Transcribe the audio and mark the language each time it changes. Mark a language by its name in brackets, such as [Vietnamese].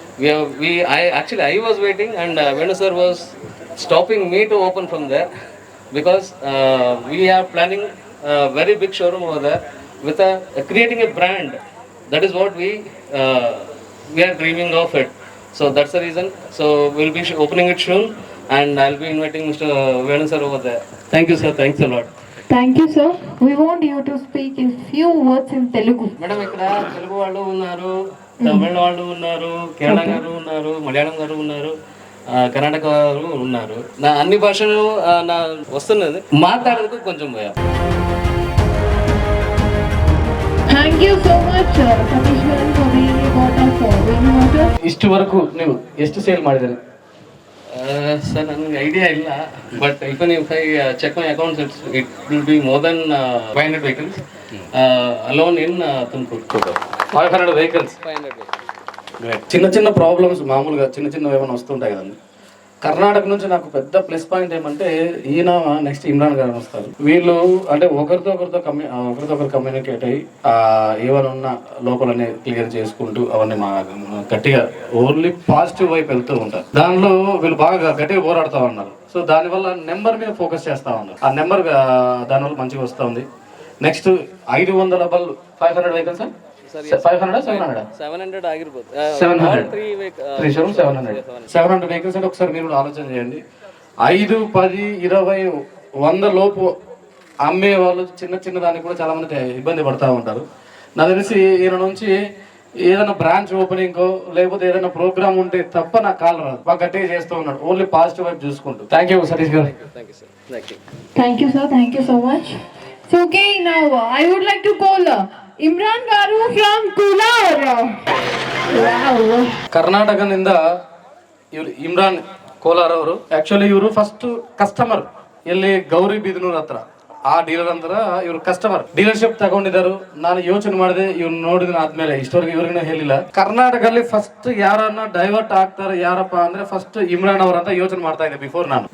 [English] I was waiting, and Venu sir was stopping me to open from there, because we are planning a very big showroom over there with creating a brand. That is what we are dreaming of it. So that's the reason. So we'll be opening it soon, and I'll be inviting Mr. Venu sir over there. Thank you sir. Thanks a lot. Thank you, sir. We want you to speak in few words in Telugu. [Telugu] Madam ఇక్కడ తెలుగు వాళ్ళు ఉన్నారు, తమిళ వాళ్ళు ఉన్నారు, కేరళ గారు ఉన్నారు, మలయాళం గారు ఉన్నారు, కర్ణాటక వారు ఉన్నారు. నా అన్ని భాషలు నా వస్తున్నది, మాట్లాడేందుకు కొంచెం భయం. [English] Thank you so much, Kamishwaran, for being a part of Venu Motors. [Kannada] ಇಷ್ಟು ವರೆಗೂ ನೀವು ಎಷ್ಟು ಸೇಲ್ ಮಾಡಿದ್ದೀರಿ? ಸರ್ ನನಗೆ ಐಡಿಯಾ ಇಲ್ಲ, [English] But even if I check my accounts it will be more than 500 vehicles alone in Tumkur. 500 vehicles. 500 vehicles. [Telugu] చిన్న చిన్న problems మామూలుగా చిన్న ఏమైనా వస్తుంటాయి కదండి. కర్ణాటక నుంచి నాకు పెద్ద ప్లస్ పాయింట్ ఏమంటే, ఈయన నెక్స్ట్ ఇమ్రాన్ గారు వస్తారు. వీళ్ళు అంటే ఒకరితో ఒకరు కమ్యూనికేట్ అయ్యి ఏమైనా ఉన్న లోపలనే క్లియర్ చేసుకుంటూ అవన్నీ మా గట్టిగా ఓన్లీ పాజిటివ్ వైపు వెళ్తూ ఉంటారు. దానిలో వీళ్ళు బాగా గట్టిగా పోరాడుతూ ఉన్నారు. సో దానివల్ల నెంబర్ మీద ఫోకస్ చేస్తా ఉన్నారు. ఆ నెంబర్ దానివల్ల మంచిగా వస్తూ ఉంది. నెక్స్ట్ 500 బళ్ళు 500 వెహికల్స్ [Kannada] 700 ಆಗಿರಬಹುದು. [Telugu] 700 వెహికల్స్ అంటే ఒకసారి మీరు ఆలోచన చేయండి. 5, 10, 20, 100 లోపు అమ్మే వాళ్ళు చిన్న దానికి కూడా చాలా మంది ఇబ్బంది పడతా ఉంటారు. నాకు తెలిసి ఈయన నుంచి ఏదైనా బ్రాంచ్ ఓపెనింగ్ లేకపోతే ఏదైనా ప్రోగ్రామ్ ఉంటే తప్ప నాకు కాల్ రాదు. బాగా గట్టిగా చేస్తూ ఉన్నాడు, ఓన్లీ పాజిటివ్ వైపు చూసుకుంటూ. థ్యాంక్ యూ సతీష్ గారు. [English] Thank you, sir. Thank you so much. So, okay, now I would like to call Imran Garu from Kolar. Wow. [Kannada] ಕರ್ನಾಟಕದಿಂದ ಇವ್ರು ಇಮ್ರಾನ್ ಕೋಲಾರ್ ಅವರು. ಆಕ್ಚುಲಿ ಇವರು ಫಸ್ಟ್ ಕಸ್ಟಮರ್ ಎಲ್ಲಿ ಗೌರಿಬಿದನೂರ್ ಹತ್ರ, ಆ ಡೀಲರ್ ಅಂತರ ಇವ್ರು ಕಸ್ಟಮರ್ ಡೀಲರ್ಶಿಪ್ ತಗೊಂಡಿದ್ದಾರೆ. ನಾನು ಯೋಚನೆ ಮಾಡಿದೆ, ಇವ್ರು ನೋಡಿದ ಆದ್ಮೇಲೆ ಇಷ್ಟವರೆಗೆ ಇವ್ರಿಗೆ ಹೇಳಿಲ್ಲ. ಕರ್ನಾಟಕದಲ್ಲಿ ಫಸ್ಟ್ ಯಾರನ್ನ ಡೈವರ್ಟ್ ಆಗ್ತಾರೆ ಯಾರಪ್ಪ ಅಂದ್ರೆ ಫಸ್ಟ್ ಇಮ್ರಾನ್ ಅವ್ರ ಅಂತ ಯೋಚನೆ ಮಾಡ್ತಾ ಇದ್ದೆ ಬಿಫೋರ್ ನಾನು.